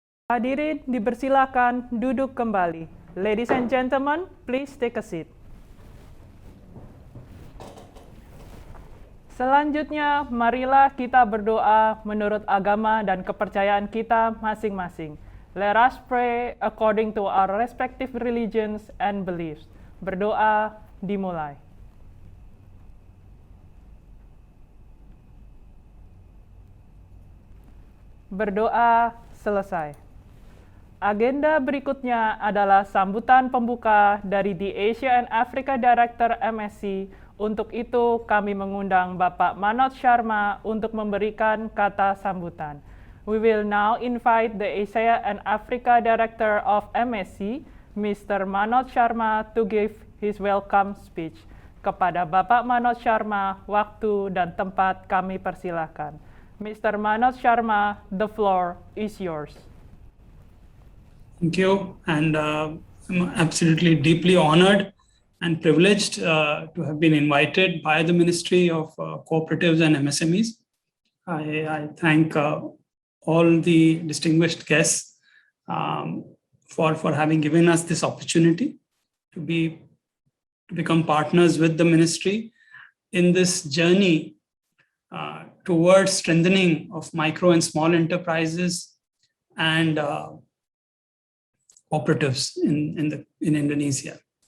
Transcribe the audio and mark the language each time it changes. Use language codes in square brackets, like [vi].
[id] Hadirin dipersilakan duduk kembali. [en] Ladies and gentlemen, please take a seat. [id] Selanjutnya, marilah kita berdoa menurut agama dan kepercayaan kita masing-masing. [en] Let us pray according to our respective religions and beliefs. [id] Berdoa dimulai. Berdoa selesai. Agenda berikutnya adalah sambutan pembuka dari [en] The Asia and Africa Director MSC. [id] Untuk itu, kami mengundang Bapak Manoj Sharma untuk memberikan kata sambutan. [en] We will now invite the Asia and Africa Director of MSC, Mr. Manoj Sharma to give his welcome speech. [id] Kepada Bapak Manoj Sharma, waktu dan tempat kami persilahkan. [en] Mr. Manoj Sharma, the floor is yours. Thank you, and I'm absolutely deeply honored and privileged to have been invited by the Ministry of Cooperatives and MSMEs. I thank all the distinguished guests for having given us this opportunity to become partners with the ministry in this journey towards strengthening of micro and small enterprises and cooperatives in Indonesia.